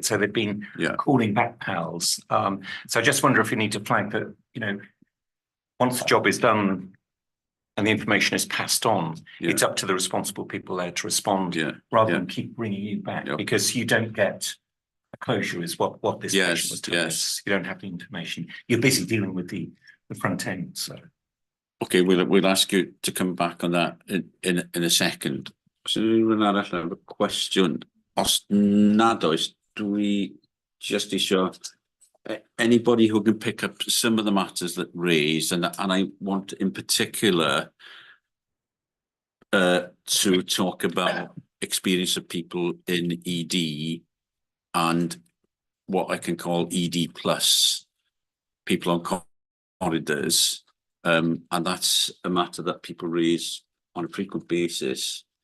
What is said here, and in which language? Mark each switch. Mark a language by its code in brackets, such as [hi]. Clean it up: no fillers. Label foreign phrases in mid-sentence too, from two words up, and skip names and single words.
[en] So they've been calling back PALS. So I just wonder if you need to flag that, once the job is done and the information is passed on, it's up to the responsible people there to respond rather than keep bringing you back, because you don't get a closure is what this patient was telling us. You don't have the information. You're busy dealing with the front end. So okay, we'll ask you to come back on that in a second. [cy] So rhywun arall efo cwestiwn? Os nad oes, dwi just isio [en] anybody who can pick up some of the matters that raised, and I want in particular to talk about experience of people in ED and what I can call ED plus, people on corridors, and that's a matter that people raise on a frequent basis.